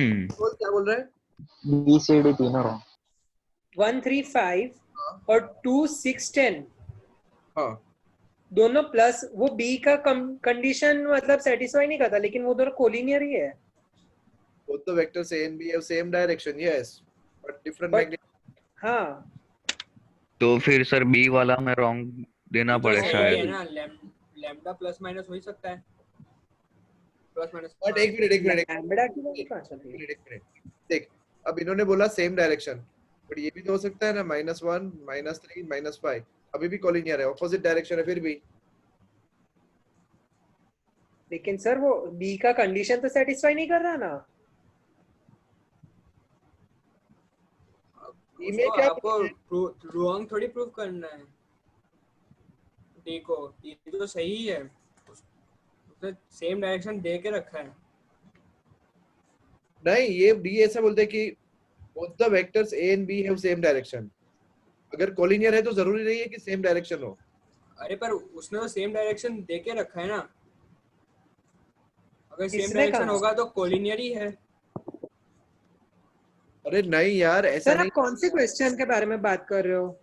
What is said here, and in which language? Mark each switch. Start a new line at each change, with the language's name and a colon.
Hindi: क्या बोल रहा है? बी सी डी तीनों रॉन्ग। 1 3 5 और 2 6 10 हाँ दोनों प्लस, वो बी का कंडीशन मतलब सेटिस्फाई नहीं करता, लेकिन वो दोनों कोलिनियर ही है।
English: both the vectors A and B have same direction, yes, but different magnitude.
Hindi: हाँ तो फिर सर बी वाला में रॉन्ग देना तो पड़े सही है शायद। ना, लैम्डा प्लस माइनस हो ही सकता है, प्लस माइनस। बट एक मिनट लैम्बडा की वैल्यू कहाँ चल रही है? देख, अब इन्होंने बोला सेम डायरेक्शन, बट ये भी तो हो सकता है ना -1 -3 -5, अभी भी कोलिनियर है, ऑपोजिट डायरेक्शन है फिर भी। लेकिन सर वो बी का कंडीशन तो सेटिस्फाई नहीं कर रहा ना। उसको क्या आपको रॉन्ग थोड़ी प्रूव करना है। देखो ये तो सही है, उसने सेम डायरेक्शन दे के रखा है। नहीं, ये डी ऐसा बोलते हैं कि
English: both the vectors A and B have same direction.
Hindi: अगर कोलिनियर है तो जरूरी नहीं है कि सेम डायरेक्शन हो। अरे पर उसने तो सेम डायरेक्शन दे के रखा है ना, अगर सेम किसने डायरेक्शन कहा? होगा तो कोलिनियर ही है। अरे नहीं यार, ऐसा सर नहीं। आप कौन से क्वेश्चन के बारे में बात कर रहे हो?